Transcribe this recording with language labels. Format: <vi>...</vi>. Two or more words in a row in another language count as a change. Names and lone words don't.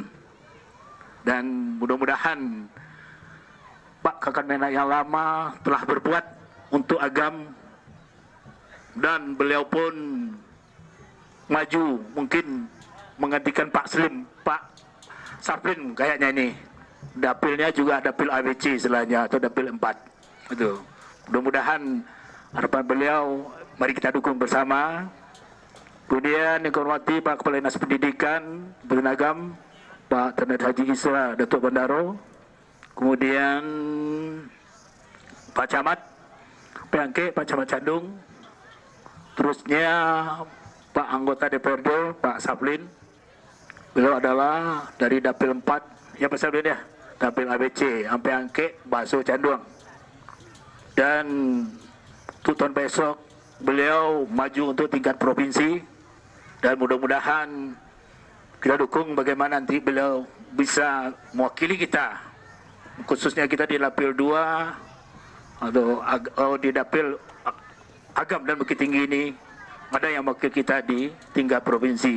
<id>Dan mudah-mudahan Pak Kakan Kemenak yang lama telah berbuat untuk Agam, dan beliau pun maju mungkin menggantikan Pak Saplin kayaknya ini. Dapilnya juga dapil ABC istilahnya, atau dapil 4 itu. Mudah-mudahan harapan beliau mari kita dukung bersama. Kemudian yang kehormati Pak Kepala Dinas Pendidikan Kabupaten Agam, Pak Terendes Haji Isra Datuk Bandaro. Kemudian Pak Camat Pangke, Pak Camat Candung. Terusnya Pak Anggota DPRD, Pak Saplin. Beliau adalah dari Dapil 4, ya Pak Saplin ya, Dapil ABC, sampai Angke, Bakso Canduang. Dan tahun besok beliau maju untuk tingkat provinsi, dan mudah-mudahan kita dukung bagaimana nanti beliau bisa mewakili kita, khususnya kita di Dapil 2 atau di Dapil Agam dan Bukit Tinggi ini, ada yang mewakili kita di tingkat provinsi.</id>